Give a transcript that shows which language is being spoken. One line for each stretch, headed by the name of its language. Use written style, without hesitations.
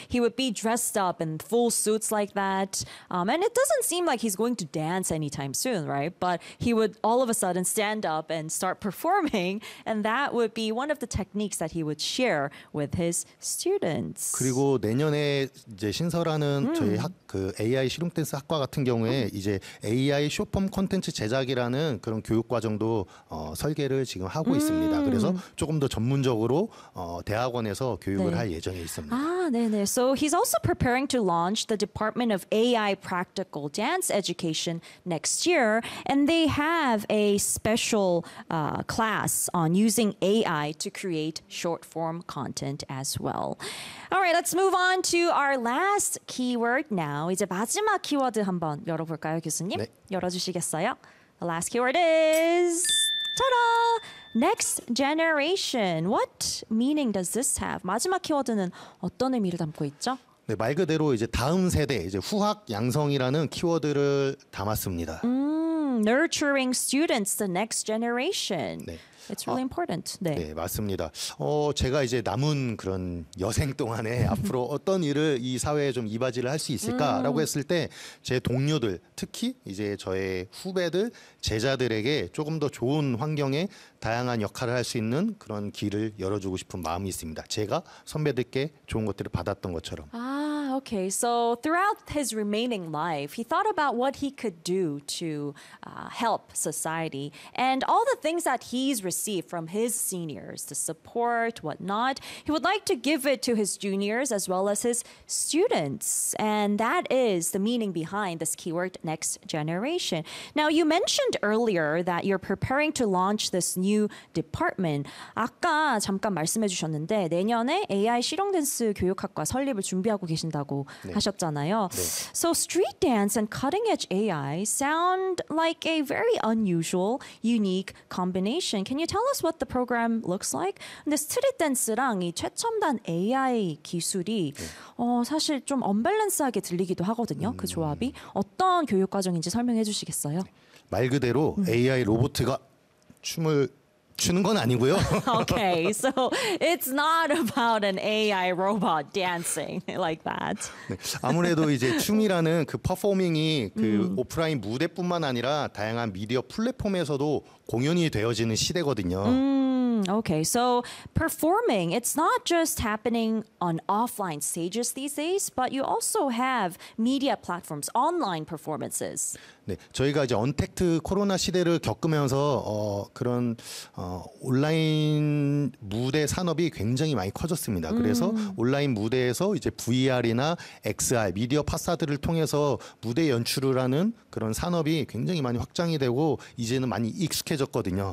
English: He would be dressed up in full suits like that. And it doesn't seem like he's going to dance anytime soon, right? But he would all of a sudden stand up and start performing. And that would be one of the techniques that he would share with his students.
Korean: 그리고 내년에 이제 신설하는 저희 학, 그 AI 실용 댄스 학과 같은 경우에 이제 AI 쇼폼 콘텐츠 제작이라는 그런 교육 과정도 설계를 지금 하고 있습니다. 그래서 조금 더 전문적으로 대학원에서 교육을 네. 할 예정에 있습니다. 아, 네, 네.
English: So he's also preparing to launch the Department of AI Practical Dance Education next year, and they have a special class on using AI to create short form content as well. All right, let's move on to our last keyword now.
Korean: 이제 마지막 키워드 한번 열어볼까요, 교수님? 네. 열어주시겠어요?
English: The last keyword is... Ta-da! Next generation. What meaning does this have?
Korean: 마지막 키워드는 어떤 의미를 담고 있죠? 네, 말 그대로 이제 다음 세대, 이제 후학 양성이라는 키워드를 담았습니다.
English: Nurturing students, the next generation.
Korean: 네.
English: It's really important. 네.
Korean: 네, 맞습니다. 제가 이제 남은 그런 여생 동안에 앞으로 어떤 일을 이 사회에 좀 이바지를 할 수 있을까라고 했을 때 제 동료들, 특히 이제 저의 후배들, 제자들에게 조금 더 좋은 환경에 다양한 역할을 할 수 있는 그런 길을 열어주고 싶은 마음이 있습니다. 제가 선배들께 좋은 것들을 받았던 것처럼.
English: Okay, so throughout his remaining life, he thought about what he could do to help society and all the things that he's received from his seniors, the support, whatnot. He would like to give it to his juniors as well as his students. And that is the meaning behind this keyword, next generation. Now, you mentioned earlier that you're preparing to launch this new department.
Korean: 아까 잠깐 말씀해 주셨는데 내년에 AI 실용 댄스 교육학과 설립을 준비하고 계신다고 네. 하셨잖아요. 네.
English: So street dance and cutting edge AI sound like a very unusual, unique combination. Can you tell us what the program looks like?
Korean: 근데 스트릿 댄스랑 이 최첨단 AI 기술이 네. 사실 좀 언밸런스하게 들리기도 하거든요. 그 조합이 어떤 교육 과정인지 설명해 주시겠어요? 말 그대로 AI 로봇이 춤을 추는 건 아니고요.
English: Okay, so it's not about an AI robot dancing like that.
Korean: 네, 아무래도 이제 춤이라는 그 퍼포밍이 그 오프라인 무대뿐만 아니라 다양한 미디어 플랫폼에서도 공연이 되어지는 시대거든요.
English: Okay, so performing, it's not just happening on offline stages these days, but you also have media platforms, online performances.
Korean: 네, 저희가 이제 언택트 코로나 시대를 겪으면서 그런 온라인 무대 산업이 굉장히 많이 커졌습니다. 그래서 온라인 무대에서 이제 VR이나 XR, 미디어 파사드를 통해서 무대 연출을 하는 그런 산업이 굉장히 많이 확장이 되고 이제는 많이 익숙해졌거든요.